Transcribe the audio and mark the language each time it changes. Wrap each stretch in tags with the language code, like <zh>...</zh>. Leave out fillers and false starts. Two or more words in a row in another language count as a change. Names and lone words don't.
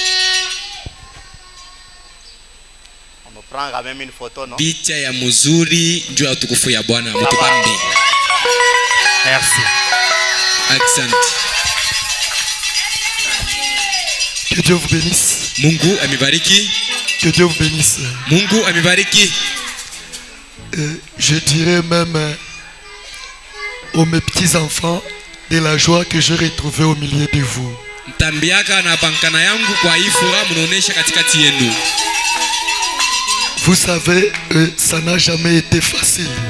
<fr>On me prend quand même une photo, non? Merci. Accent. Que Dieu vous bénisse.</fr> <sw>Mungu amibariki.</sw> <fr>Que Dieu vous bénisse.</fr> <sw>Mungu amibariki.</sw> <fr>Je dirais même aux mes petits enfants de la joie que j'ai retrouvée au milieu de vous. Vous savez, ça n'a jamais été facile.</fr>